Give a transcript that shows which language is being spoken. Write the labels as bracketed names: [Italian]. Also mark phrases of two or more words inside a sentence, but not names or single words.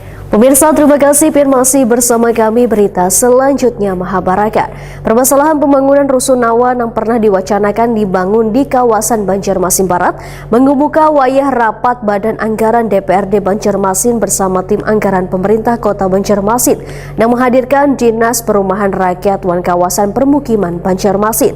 [Indonesian] Pemirsa, terima kasih masih bersama kami. Berita selanjutnya Mahabharata. Permasalahan pembangunan rusunawa yang pernah diwacanakan dibangun di kawasan Banjarmasin Barat mengemuka wayah rapat Badan Anggaran DPRD Banjarmasin bersama tim anggaran pemerintah Kota Banjarmasin yang menghadirkan Dinas Perumahan Rakyat dan Kawasan Permukiman Banjarmasin.